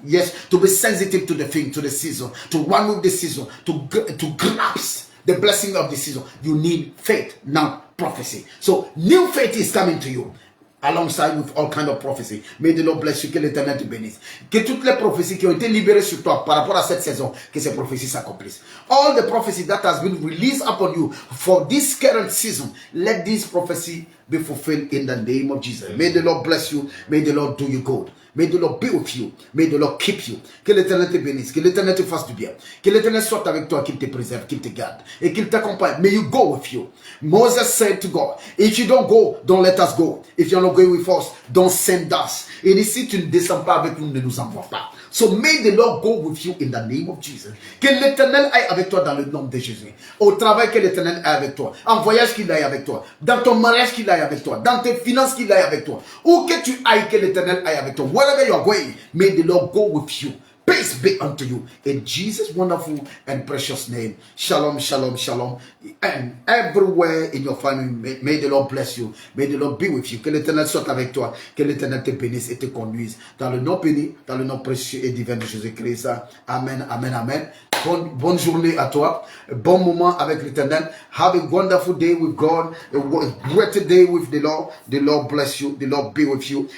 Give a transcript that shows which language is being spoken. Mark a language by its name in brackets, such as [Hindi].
[English] Yes, to be sensitive to the thing, to the season, to run with the season, to grasp the blessing of the season. You need faith, not prophecy. So new faith is coming to you. Alongside with all kind of prophecy. May the Lord bless you, [French] que l'Éternel te bénisse. Que toutes les prophéties qui ont été libérées sur toi par rapport à cette saison, que ces prophéties s'accomplissent. [English] All the prophecy that has been released upon you for this current season, let this prophecy be fulfilled in the name of Jesus. May the Lord bless you. May the Lord do you good. May the Lord be with you. May the Lord keep you. [French] Que l'Éternel te bénisse. Que l'Éternel te fasse du bien. Que l'Éternel soit avec toi, qu'il te préserve, qu'il te garde. Et qu'il t'accompagne. [English] May you go with you. Moses said to God, if you don't go, don't let us go. If you're not going with us, don't send us. [French] Et ici, tu ne descends pas avec nous, ne nous envoie pas. [English] So may the Lord go with you in the name of Jesus. [French] Que l'Éternel aille avec toi dans le nom de Jésus. Au travail, que l'Éternel aille avec toi. En voyage, qu'il aille avec toi. Dans ton mariage, qu'il aille avec toi. Dans tes finances, qu'il aille avec toi. Où que tu ailles, que l'Éternel aille avec toi. [English] Wherever you are going, may the Lord go with you. Peace be unto you. In Jesus' wonderful and precious name. Shalom, shalom, shalom. And everywhere in your family, may the Lord bless you. May the Lord be with you. [French] Que l'Éternel soit avec toi. Que l'Éternel te bénisse et te conduise. Dans le nom béni, dans le nom précieux et divin de Jésus-Christ. Amen, amen, amen. Bonne journée à toi. Bon moment avec l'Éternel. [English] Have a wonderful day with God. A great day with the Lord. The Lord bless you. The Lord be with you.